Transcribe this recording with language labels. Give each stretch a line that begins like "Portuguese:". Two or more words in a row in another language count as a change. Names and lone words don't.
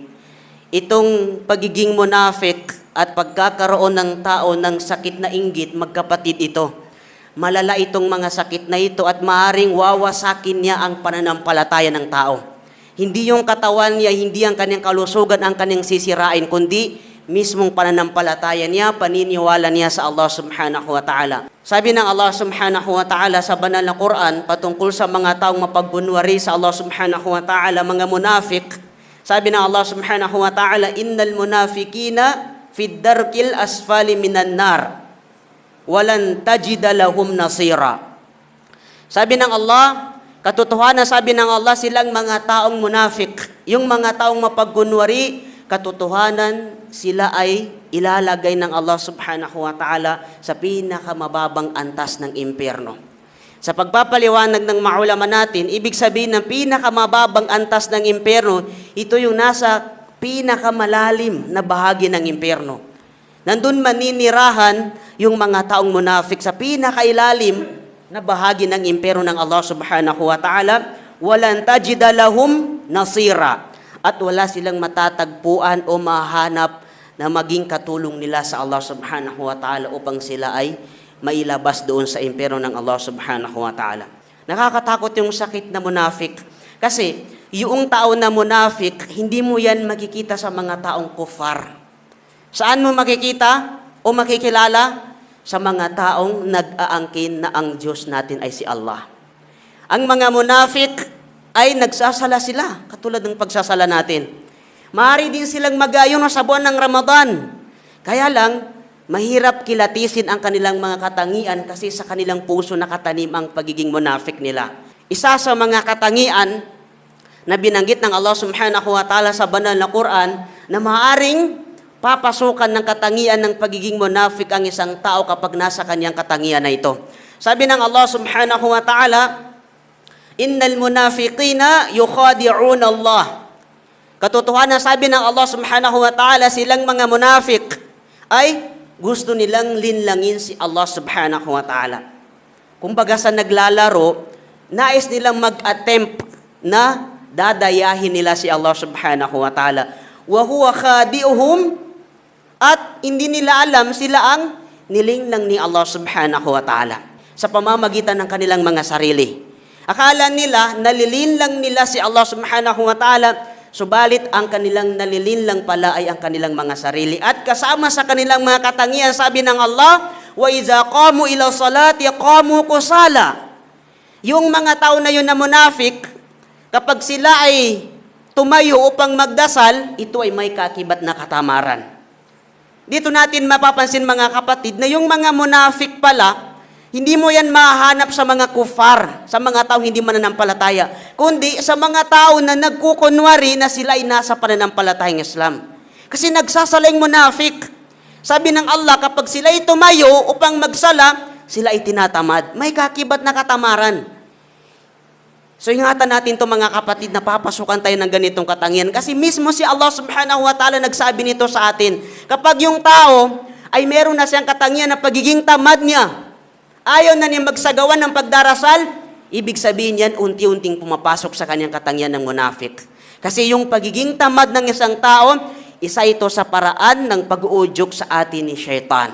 Filipino: Itong pagiging munafik at pagkakaroon ng tao ng sakit na inggit, magkapatid ito. Malala itong mga sakit na ito at maaaring wawasakin niya ang pananampalataya ng tao. Hindi yung katawan niya, hindi ang kanyang kalusugan ang kanyang sisirain, kundi mismong pananampalataya niya, paniniwala niya sa Allah
Arabic: سبحانه وتعالى.
Filipino: Sabi ng Allah
Arabic: سبحانه وتعالى
Filipino: sa banal na Quran, patungkol sa mga taong mapagkunwari sa Allah
Arabic: سبحانه وتعالى,
Filipino: mga munafik, sabi ng Allah
Arabic: سبحانه وتعالى إن المنافقين في الدرك الأسفل من النار ولن تجد لهم نصيرا.
Filipino: Sabi ng Allah, katotohanan, sabi ng Allah, silang mga taong munafik, yung mga taong mapagkunwari, katotohanan, sila ay ilalagay ng Allah
Arabic: سبحانه وتعالى
Filipino: sa pinakamababang antas ng impyerno. Sa pagpapaliwanag ng maulama natin, ibig sabihin ng pinakamababang antas ng impyerno, ito yung nasa pinakamalalim na bahagi ng impyerno. Nandun maninirahan yung mga taong munafik sa pinakailalim na bahagi ng impyerno ng Allah
Arabic: سبحانه وتعالى ولن تجد لهم نصيرا.
Filipino: At wala silang matatagpuan o mahanap na maging katulong nila sa Allah
Arabic: سبحانه وتعالى
Filipino: upang sila ay mailabas doon sa impyerno ng Allah
Arabic: سبحانه وتعالى.
Filipino: Nakakatakot yung sakit na munafik. Kasi yung tao na munafik, hindi mo yan makikita sa mga taong kufar. Saan mo makikita o makikilala? Sa mga taong nag-aangkin na ang Diyos natin ay si Allah. Ang mga munafik ay nagsasala sila, katulad ng pagsasala natin. Maaari din silang mag-ayon sa buwan ng Ramadan. Kaya lang, mahirap kilatisin ang kanilang mga katangian kasi sa kanilang puso nakatanim ang pagiging munafik nila. Isa sa mga katangian na binanggit ng Allah
Arabic: سبحانه وتعالى
Filipino: sa banal na Quran na maaaring papasukan ng katangian ng pagiging munafik ang isang tao kapag nasa kanyang katangian na ito. Sabi ng Allah
Arabic: سبحانه وتعالى إن المنافقين يخادعون الله.
Filipino: Katotohanan, sabi ng Allah
Arabic: سبحانه وتعالى,
Filipino: silang mga munafik ay gusto nilang linlangin si Allah
Arabic: سبحانه وتعالى.
Filipino: Kumbaga sa naglalaro, nais nilang mag-attempt na dadayahin nila si Allah
Arabic: سبحانه وتعالى. وهو خادعهم,
Filipino: at hindi nila alam sila ang nilinglang ni Allah
Arabic: سبحانه وتعالى
Filipino: sa pamamagitan ng kanilang mga sarili. Akala nila, nalilinlang nila si Allah
Arabic: سبحانه وتعالى,
Filipino: subalit ang kanilang nalilinlang pala ay ang kanilang mga sarili. At kasama sa kanilang mga katangian, sabi ng Allah,
Arabic: وإذا قاموا إلى الصلاة قاموا كسالى.
Filipino: Yung mga tao na yun na munafik, kapag sila ay tumayo upang magdasal, ito ay may kakibat na katamaran. Dito natin mapapansin, mga kapatid, na yung mga munafik pala, hindi mo yan mahanap sa mga kufar, sa mga tao hindi mananampalataya, kundi sa mga tao na nagkukunwari na sila ay nasa pananampalatayang Islam. Kasi nagsasalang munafik. Sabi ng Allah, kapag sila ay tumayo upang magsala, sila ay tinatamad. May kakibat na katamaran. So ingatan natin ito, mga kapatid, na papasukan tayo ng ganitong katangian. Kasi mismo si Allah
Arabic: سبحانه وتعالى
Filipino: nagsabi nito sa atin. Kapag yung tao ay meron na siyang katangian na pagiging tamad niya, ayaw na niya magsagawa ng pagdarasal, ibig sabihin yan, unti-unting pumapasok sa kanyang katangian ng munafik. Kasi yung pagiging tamad ng isang tao, isa ito sa paraan ng pag-uudyok sa atin ni Shaitan.